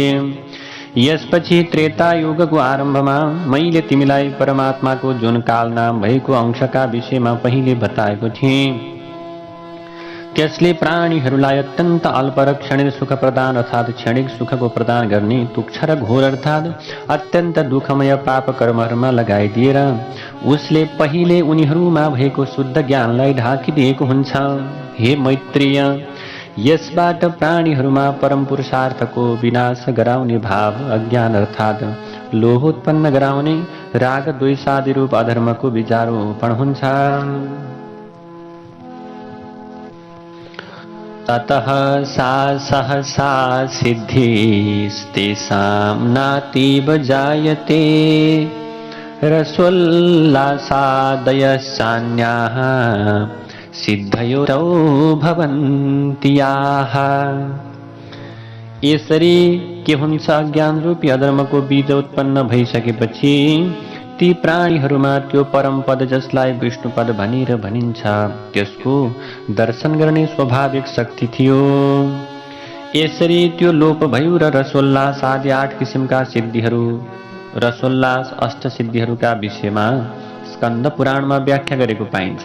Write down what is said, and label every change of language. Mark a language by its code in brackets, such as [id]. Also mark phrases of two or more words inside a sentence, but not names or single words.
[ne] यसपछि त्रेता युगको आरम्भमा मैले तिमीलाई परमात्माको जुन काल नाम भएको अंशका विषयमा पहिले बताएको थिएँ, त्यसले प्राणीहरूलाई अत्यन्त अल्प र क्षणिक सुख प्रदान अर्थात् क्षणिक सुखको प्रदान गर्ने तुच्छ र घोर अर्थात् अत्यन्त दुःखमय पाप कर्महरूमा लगाइदिएर उसले पहिले उनीहरूमा भएको शुद्ध ज्ञानलाई ढाकिदिएको हुन्छ। हे मैत्रेय, यसबाट प्राणीहरूमा परम पुरुषार्थको विनाश गराउने भाव अज्ञान अर्थात् लोभ उत्पन्न गराउने राग द्वेषादि रूप अधर्मको बीजारोपण हुन्छ। [sa] ततः सा सहसा सिद्धिस्तेषां नातीव जायते रसोल्लासादयश्चान्याः सिद्धयोरौ भवन्ति याः। [ne] यसरी के हुन्छ, अज्ञान रूपी अधर्मको बीज उत्पन्न भइसकेपछि ती प्राणीहरूमा त्यो परम पद जसलाई विष्णु पद भनेर भनिन्छ त्यसको दर्शन गर्ने स्वाभाविक शक्ति थियो। यसरी त्यो लोप भयो र रसोल्लास आदि 8 किसिमका सिद्धिहरू, रसोल्लास अष्ट सिद्धिहरूका विषयमा स्कन्द पुराणमा व्याख्या गरेको पाइन्छ।